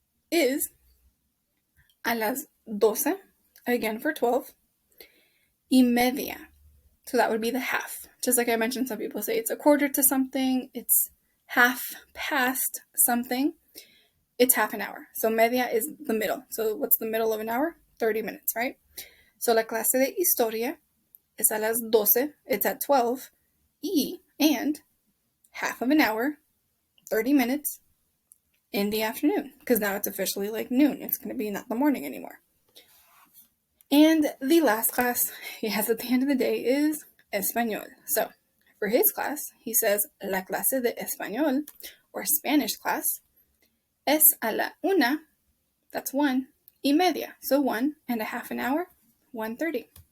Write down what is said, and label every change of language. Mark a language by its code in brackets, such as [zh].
[en] Is [es] a las 12, [en] again for [es] 12, y media. [en] So that would be the half. Just like I mentioned, some people say it's a quarter to something, it's half past something. It's half an hour. So media is the middle. So what's the middle of an hour? 30 minutes, right? So [es] la clase de historia es a las 12. [en] It's at 12. And half of an hour, 30 minutes in the afternoon. Because now it's officially like noon. It's going to be not the morning anymore. And the last class he has at the end of the day is español. So for his class, he says [es] la clase de español, [en] or Spanish class, [es] es a la 1, [en] that's 1:30, so 1.5 an hour, 1:30.